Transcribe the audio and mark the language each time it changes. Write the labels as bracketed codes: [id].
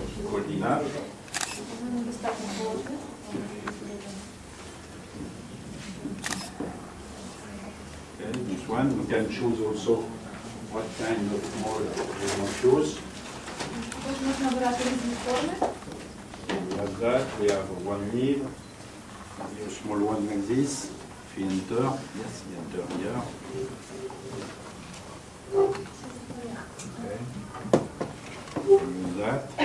[en] Cold enough. [uk] Достатньо холодно. [en] Okay, this one you can choose also what kind of mold you want to choose. [uk] Також можна обирати різні форми. [en] We have that. We have one leaf, a small one like this. If you enter, yes, you enter here. Okay. Use that.